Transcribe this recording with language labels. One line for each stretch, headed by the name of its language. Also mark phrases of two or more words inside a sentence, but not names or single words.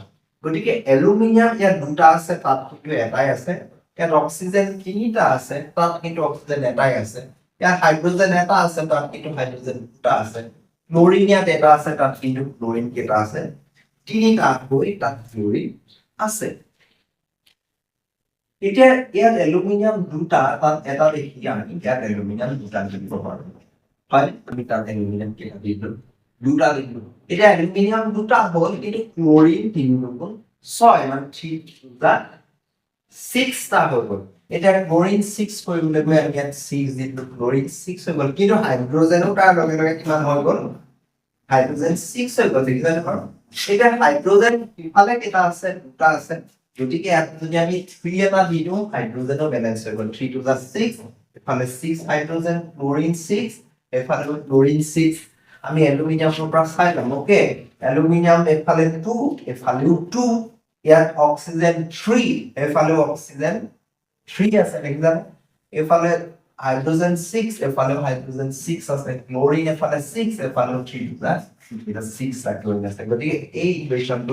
Assamese: গতিকে এলুমিনিয়াম ইয়াত দুটা আছে তাত কিন্তু এটাই আছে ইয়াত অক্সিজেন তিনিটা আছে তাত কিন্তু অক্সিজেন এটাই আছে ইয়াত হাইড্ৰোজেন এটা আছে তাত কিন্তু হাইড্ৰোজেন দুটা আছে ক্লোৰিন ইয়াত এটা আছে তাত কিন্তু ক্লোৰিন কেটা আছে তিনিটা হৈ তাত ক্লোৰিন আছে এতিয়া ইয়াত এলুমিনিয়াম দুটা তাত এটা দেখি আমি ইয়াত এলুমিনিয়াম দুটা দিব পাৰো হয় আমি তাত এলুমিনিয়াম কেটা দিলো দুটা দিলো এতিয়া এলুমিনিয়াম দুটা হ'ল কিন্তু ক্লোৰিন 3 গুণ 6 মানে 3
English: to the
Assamese: 6 টা হৈ গ'ল এটা ক্লোৰিন 6 কৰিবলৈ গৈ আমি ইয়াত 6 দিলো ক্লোৰিন 6 হৈ গ'ল কিন্তু হাইড্ৰোজেনো তাৰ লগে লগে কিমান হৈ গ'ল হাইড্ৰোজেন 6 হৈ গ'ল দেখিছানে বাৰু এটা হাইড্ৰোজেন ইফালে কেটা আছে দুটা আছে গতিকে ইয়াত যদি আমি 3 এটা দিও হাইড্ৰোজেনো ব্যালেন্স হৈ গ'ল 3
English: to the
Assamese: 6 এফালে 6 হাইড্ৰোজেন ক্লোৰিন 6 এফালে ক্লোৰিন 6 আমি এলুমিনিয়ামৰ পৰা চাই লম ওকে এলুমিনিয়াম এফালে 2 এফালেও 2 ইয়াত অক্সিজেন 3 এফালে অক্সিজেন 3 আছে এক্সাম এফালে হাইড্ৰোজেন 6 এফালে হাইড্ৰোজেন 6 আছে ক্লোৰিন এফালে 6 এফালে 3 প্লাস এটা 6 টা ক্লোৰিন আছে গতিকে এই ইকুৱেশ্যনটো